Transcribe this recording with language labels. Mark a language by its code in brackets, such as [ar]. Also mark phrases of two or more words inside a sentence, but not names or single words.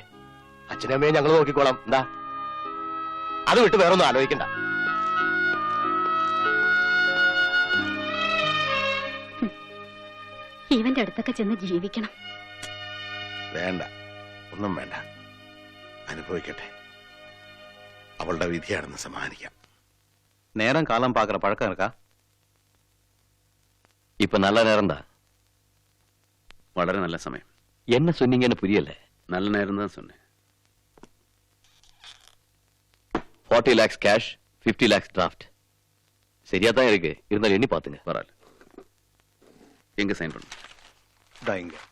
[ml] അച്ഛനും അമ്മയും ഞങ്ങൾ നോക്കിക്കോളാം. എന്താ അത് വിട്ട് വേറൊന്നും ആലോചിക്കണ്ട. ഇവന്റെ അടുത്തൊക്കെ ചെന്ന് ജീവിക്കണം. വേണ്ട, ഒന്നും വേണ്ട. അനുഭവിക്കട്ടെ. അവളുടെ വിധിയാണെന്ന് സമ്മാനിക്കാം. [ta] நேரம் காலம் பாக்குற பழக்கம் இருக்கா? இப்ப நல்ல நேரம் தான். വളരെ நல்ல சமயம். என்ன சொன்னீங்கன்னு புரியல. நல்ல நேரம் தான் சொன்னேன். [en] 40 lakhs cash, 50 lakhs draft. [ta] சரியா தான் இருக்கு. இருந்தாலும் எண்ணி பாத்துங்க. பரவாயில்ல. எங்க சைன் பண்ணு? [ml] ഇങ്ങ